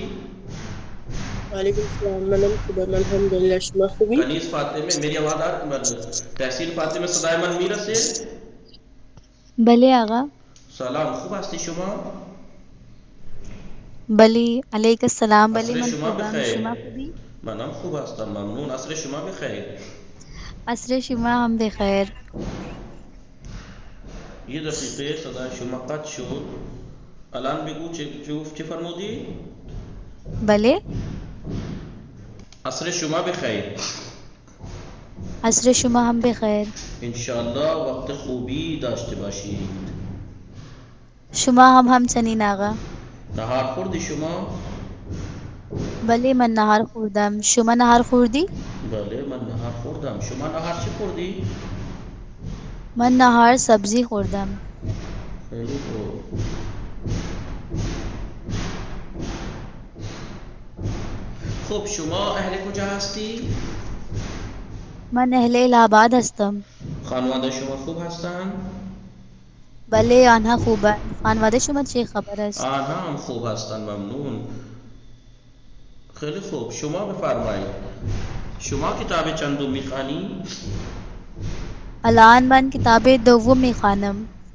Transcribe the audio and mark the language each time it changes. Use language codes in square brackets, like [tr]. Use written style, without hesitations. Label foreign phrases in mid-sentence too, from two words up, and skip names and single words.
[ar] وعلیکم السلام [fa] منم خوبم الحمدلله شما خوبی. کنیز فاطمه [hi] मेरी आवाज आ [fa] تحسین فاطمه صدای من میرسه بله آقا. سلام خوب هستی شما بله علیک سلام. بله عصر मन شما खुबम بخیر شما خوبی. منم خوب هستم ممنون عصر شما بخیر عصر شما هم بخیر. یه دقیقه صدای شما قطع شد الان بگو چه فرمودی भले عصر شما بخیر عصر شما هم بخیر. انشالله وقت خوبی داشته باشید شما هم چنین آقا. نهار خوردی شما بله من نهار خوردم. شما نهار خوردی. بله من نهار خوردم شما نهار چی خوردی من نهار سبزی خوردم. خیلی خوب خب شما اهل کجا هستی من اهل الله‌آباد هستم. خانواده شما خوب هستند بله آنها خوبند. خانواده شما چه خبر است؟ آنها هم خوب هستن، ممنون. خیلی خوب، شما بفرمایید. شما کتاب چندم میخوانی؟ الان من کتاب دوم میخوانم.